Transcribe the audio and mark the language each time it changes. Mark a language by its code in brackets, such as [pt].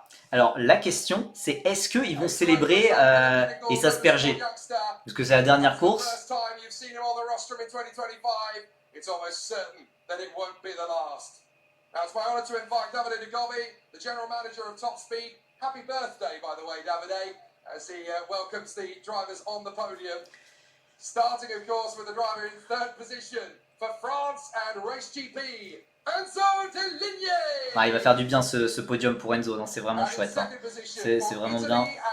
[fr] Alors la question, c'est est-ce qu'ils vont célébrer et s'asperger? Parce que c'est la dernière course. [en] First time you've seen him on the rostrum in 2025, it's almost certain that it won't be the last. Now it's my honor to invite Davide De Gobi, the general manager of Top Speed. Happy birthday, by the way, Davide, as he welcomes the drivers on the podium. Starting, of course, with the driver in third position for France and Race GP, Enzo Deligny. [fr] Ah, il va faire du bien ce podium pour Enzo, non, c'est vraiment chouette, hein. C'est vraiment bien.